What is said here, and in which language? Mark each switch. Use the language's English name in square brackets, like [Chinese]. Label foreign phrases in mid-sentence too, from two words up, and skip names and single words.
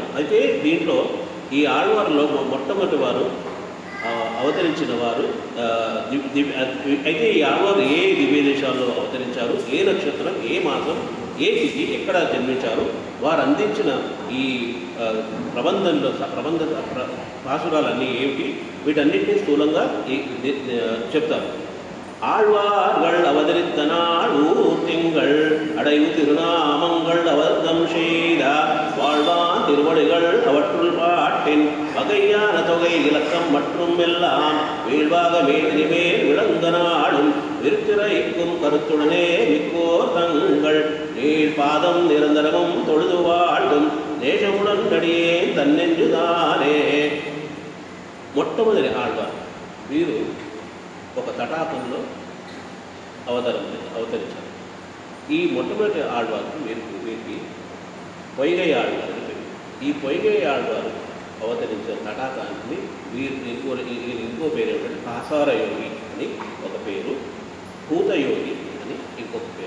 [Telugu] అయితే దీంట్లో ఈ ఆళ్వార్లో మొట్టమొదటి వారు అవతరించిన వారు అయితే ఈ ఆళ్వారు ఏ దివ్య దేశాల్లో అవతరించారు, ఏ నక్షత్రం, ఏ మాసం, ఏ తిథి, ఎక్కడ జన్మించారు, వారు అందించిన ఈ ప్రబంధ పాసురాలన్నీ ఏమిటి, వీటన్నిటినీ స్థూలంగా చెప్తారు. [Tamil] ஆழ்வார்கள் அவதரித்த நாளூர் திங்கள் அடைவு திருநாமங்கள் அவர்தம் செய்த வாழ்வான் திருவடிகள் அவற்றுள் பாட்டின் வகையான தொகை இலக்கம் மற்றும் எல்லாம் வீழ்வாக மேல் விளங்க நாளும் விருத்திரைக்கும் கருத்துடனே மிக்கோர் தங்கள் நீள் பாதம் நிரந்தரமும் தொழுது வாழ்வும் தேசமுடன் நடியே தன்னெஞ்சுதானே. [Telugu] మొట్టమొదటి ఆళ్వార్ వీరు ఒక తటాకంలో అవతరించారు. ఈ మొట్టమొదటి ఆళ్వారు వీరికి పొయ్గై ఆళ్వారు అని పేరు. ఈ పొయ్గై ఆళ్వారు అవతరించిన తటాకాన్ని ఇంకో పేరు ఏమిటంటే కాసారయోగి అని ఒక పేరు, భూతయోగి అని ఇంకొక పేరు.